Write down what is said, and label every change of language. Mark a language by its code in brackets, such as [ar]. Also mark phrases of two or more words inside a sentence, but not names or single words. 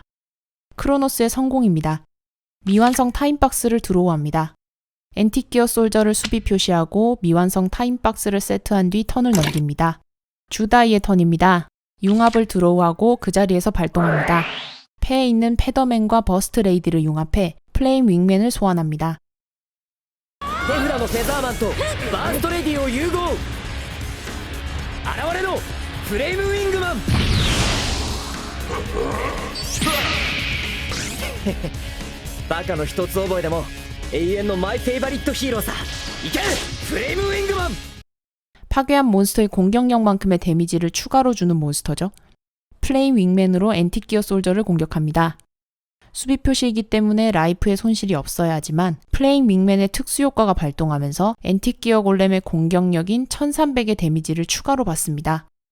[ko] 크로노스의 성공입니다. 미완성 타임박스를 드로우합니다. 앤틱 기어 솔저를 수비 표시하고 미완성 타임박스를 세트한 뒤 턴을 넘깁니다. 주다이의 턴입니다. 융합을 드로우하고 그 자리에서 발동합니다. 패에 있는 페더맨과 버스트 레이디를 융합해 플레임 윙맨을 소환합니다. [ja] 手札のフェザーマンとバーストレディを融合。現れのフレームウィングマン。バカの一つ覚えでも永遠の [en] my favorite hero [ja] さ。いけフレームウィングマン。 [ko] 파괴한 몬스터의 공격력만큼의 데미지를 추가로 주는 몬스터죠. 플레임 윙맨으로 앤틱 기어 솔저를 공격합니다. 수비 표시이기 때문에 라이프에 손실이 없어야 하지만 플레임 윙맨의 특수 효과가 발동하면서 앤틱 기어 골렘의 공격력인 1300의 데미지를 추가로 받습니다.